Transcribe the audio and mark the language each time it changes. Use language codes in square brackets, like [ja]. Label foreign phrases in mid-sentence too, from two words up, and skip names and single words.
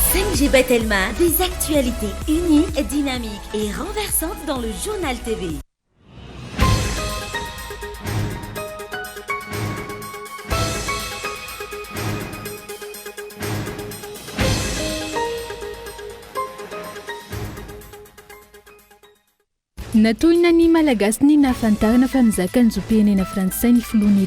[fr] Juillet Telma, des actualités uniques, dynamiques et renversantes dans le journal TV. [mg] Natohina ny malagasy ny nahafantarana fa mizaka ny zom-pirenena frantsay ny filohan'ny